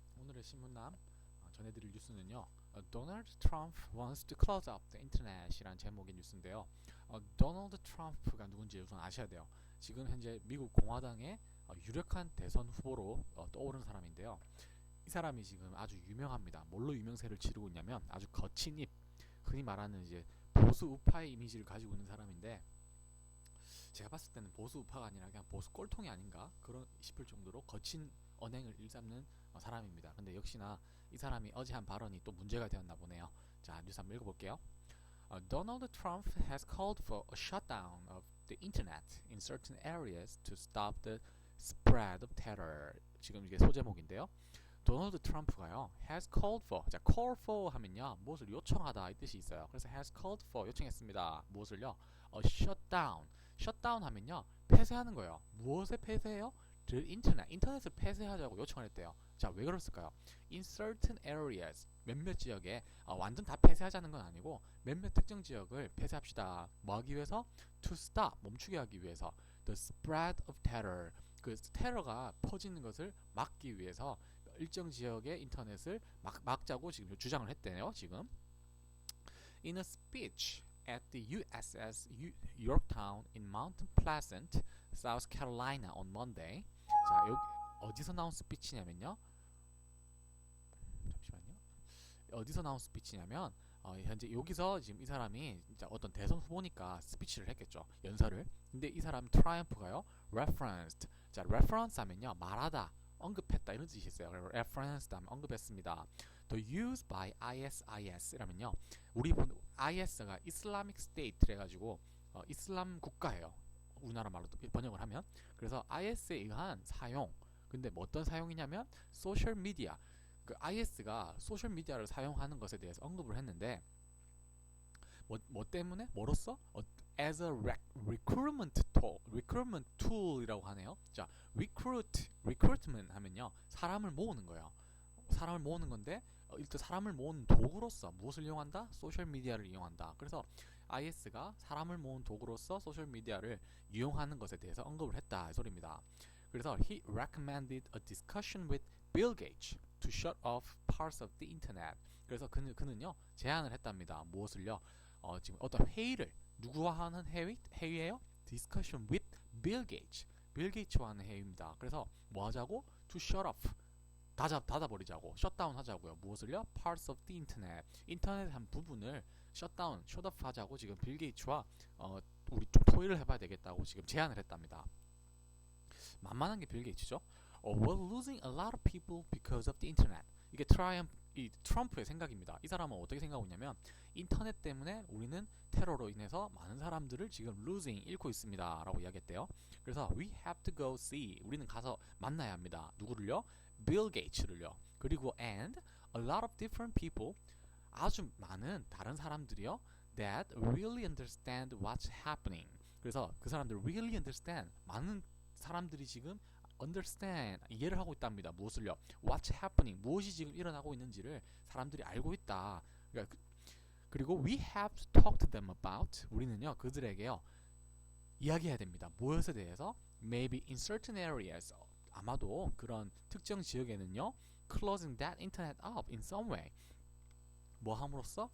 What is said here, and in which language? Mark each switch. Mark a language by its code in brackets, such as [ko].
[ko] 오늘의 신문남 전해드릴 뉴스는요. [en] Donald Trump wants to close up the internet이란 [ko] 제목의 뉴스인데요. 도널드 트럼프가 누군지 우선 아셔야 돼요. 지금 현재 미국 공화당의 유력한 대선 후보로 떠오른 사람인데요. 이 사람이 지금 아주 유명합니다. 뭘로 유명세를 치르고 있냐면 아주 거친 입, 흔히 말하는 이제 보수 우파의 이미지를 가지고 있는 사람인데 제가 봤을 때는 보수 우파가 아니라 그냥 보수 꼴통이 아닌가 그런 싶을 정도로 거친 언행을 일삼는 사람입니다. 근데 역시나 이 사람이 어제 한 발언이 또 문제가 되었나 보네요. 자, 뉴스 한번 읽어볼게요. [en] Donald Trump has called for a shutdown of the internet in certain areas to stop the spread of terror. [ko] 지금 이게 소제목인데요. 도널드 트럼프가요 [en] has called for, [ko] 자 [en] call for [ko] 하면요 무엇을 요청하다 이 뜻이 있어요. 그래서 [en] has called for [ko] 요청했습니다. 무엇을요? shutdown. shutdown 하면요 폐쇄하는 거예요. 무엇에 폐쇄해요? [en] the internet, [ko] 인터넷을 폐쇄하자고 요청을 했대요. 자, 왜 그랬을까요? [en] in certain areas, [ko] 몇몇 지역에 완전 다 폐쇄하자는 건 아니고 몇몇 특정 지역을 폐쇄합시다. 뭐 하기 위해서? [en] to stop, [ko] 멈추게 하기 위해서. [en] the spread of terror, [ko] 그 테러가 퍼지는 것을 막기 위해서 일정 지역의 인터넷을 막자고 지금 주장을 했대요. 지금 [en] in a speech at the USS Yorktown in Mount Pleasant, South Carolina on Monday. [ko] 자, 여기 어디서 나온 스피치냐면요. 잠시만요. 어디서 나온 스피치냐면 현재 여기서 지금 이 사람이 진짜 어떤 대선 후보니까 스피치를 했겠죠. 연설을. 근데 이 사람 트라이엄프가요. referenced. 자, reference 하면요. 말하다. 언급했다 이런 뜻이 있어요. referenced 하면 언급했습니다. [en] The use by ISIS라면요. [ko] 우리 본 IS가 Islamic State래 가지고 이슬람 국가예요. 우리나라 말로 번역을 하면. 그래서 IS에 의한 사용. 근데 뭐 어떤 사용이냐면 소셜 미디어. 그 IS가 소셜 미디어를 사용하는 것에 대해서 언급을 했는데 뭐 때문에? 뭐로써? [en] as a recruitment tool [ko] 이라고 하네요. 자, recruitment 하면요. 사람을 모으는 거예요. 사람을 모으는 건데 일단 사람을 모으는 도구로서 무엇을 이용한다? 소셜 미디어를 이용한다. 그래서 IS가 사람을 모으는 도구로서 소셜 미디어를 이용하는 것에 대해서 언급을 했다 이 소리입니다. 그래서 [en] he recommended a discussion with Bill Gates to shut off parts of the internet. [ko] 그래서 그는요 제안을 했답니다. 무엇을요? 지금 어떤 회의를 누구와 하는 회의예요? [en] Discussion with Bill Gates. [ko] 빌 게이츠와 하는 회의입니다. 그래서 뭐 하자고? [en] To shut off. [ko] 닫아버리자고. 셧다운 하자고요. 무엇을요? [en] Parts of the internet. [ko] 인터넷의 한 부분을 셧다운, 셧오프 하자고 지금 빌 게이츠와 우리 좀 토의를 해봐야 되겠다고 지금 제안을 했답니다. 만만한 게 빌 게이츠죠. [en] We're losing a lot of people because of the internet. [ko] 이게 이 트럼프의 생각입니다. 이 사람은 어떻게 생각하고 있냐면 인터넷 때문에 우리는 테러로 인해서 많은 사람들을 지금 losing 잃고 있습니다 라고 이야기했대요. [en] 그래서 we have to go see, [ko] 우리는 가서 만나야 합니다. 누구를요? 빌 게이츠를요. 그리고 [en] and a lot of different people, [ko] 아주 많은 다른 사람들이요 [en] that really understand what's happening. [ko] 그래서 그 사람들 [en] really understand, [ko] 많은 사람들이 지금 understand, 이해를 하고 있답니다. 무엇을요? [en] What's happening, [ko] 무엇이 지금 일어나고 있는지를 사람들이 알고 있다. 그리고 [en] we have to talk to them about, [ko] 우리는요 그들에게요 이야기해야 됩니다. 무엇에 대해서? [en] Maybe in certain areas, [ko] 아마도 그런 특정 지역에는요 [en] closing that internet up in some way, [ko] 뭐 함으로써?